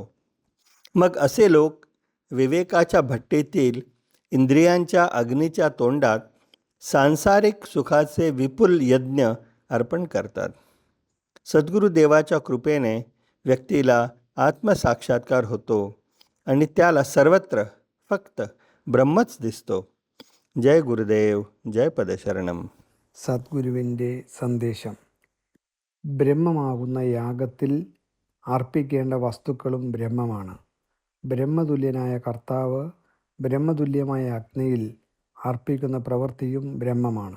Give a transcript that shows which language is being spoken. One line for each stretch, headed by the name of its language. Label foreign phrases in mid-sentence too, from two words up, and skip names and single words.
Marathi: मग असे लोक विवेकाच्या भट्टीतील इंद्रियांच्या अग्नीच्या तोंडात सांसारिक सुखाचे विपुल यज्ञ अर्पण करतात. सद्गुरुदेवाच्या कृपेने व्यक्तीला आत्मसाक्षात्कार होतो आणि त्याला सर्वत्र फक्त ब्रह्मच दिसतो. जय गुरुदेव, जय പദശരണം.
Malayalam: സദ്ഗുരുവിൻ്റെ സന്ദേശം. ബ്രഹ്മമാകുന്ന യാഗത്തിൽ അർപ്പിക്കേണ്ട വസ്തുക്കളും ബ്രഹ്മമാണ്. ബ്രഹ്മതുല്യനായ കർത്താവ് ബ്രഹ്മതുല്യമായ അഗ്നിയിൽ അർപ്പിക്കുന്ന പ്രവൃത്തിയും ബ്രഹ്മമാണ്.